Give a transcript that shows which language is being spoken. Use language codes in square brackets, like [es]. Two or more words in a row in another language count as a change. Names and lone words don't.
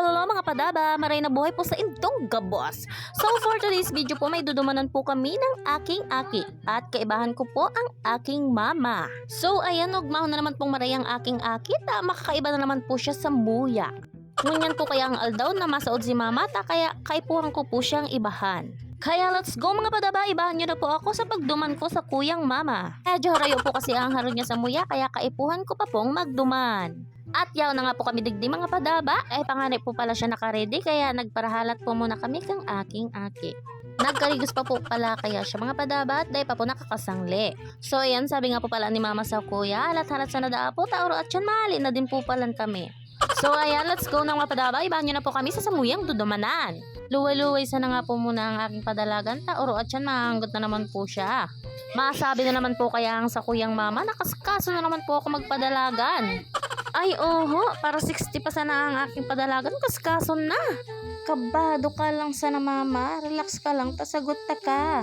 [bik] mga padaba, maray na buhay po sa indong gabos. [en] So for today's video [bik] po, may dudumanan po kami ng aking aki at kaibahan ko po ang aking mama. So ayan, ugmahon na naman pong maray ang aking aki, makakaiba na naman po siya sa muya. Ngunyan po kaya ang aldaw na masaod si mama, kaya kaipuhan ko po siyang ibahan. Kaya [en] let's go [bik] mga padaba, ibahan nyo na po ako sa pagduman ko sa kuyang mama. Medyo harayo po kasi ang haro niya sa muya, kaya kaipuhan ko pa pong magduman. At yaw na nga po kami digdi mga padaba, ay panganay po pala siya nakaredy, kaya nagparahalat po muna kami kang aking aki. Nagkarigos pa po pala kaya siya mga padaba at dahil pa po nakakasangli. So ayan, sabi nga po pala ni mama sa kuya, halat-halat sa nadaa po, tauro at yan mahali na din po palan kami. So ayan, [en] let's go [bik] na mga padaba, ibahan nyo na po kami sa samuyang dudumanan. Luway-luway sana nga po muna ang aking padalagan, tauro at yan mahanggot na naman po siya. Masabi na naman po kaya ang sa kuyang mama, nakaskaso na naman po ako magpadalagan. Ay oho, para 60 pa sana ang aking padalagan, kaskaso na. Kabado ka lang sana mama, relax ka lang, tasagot ta ka.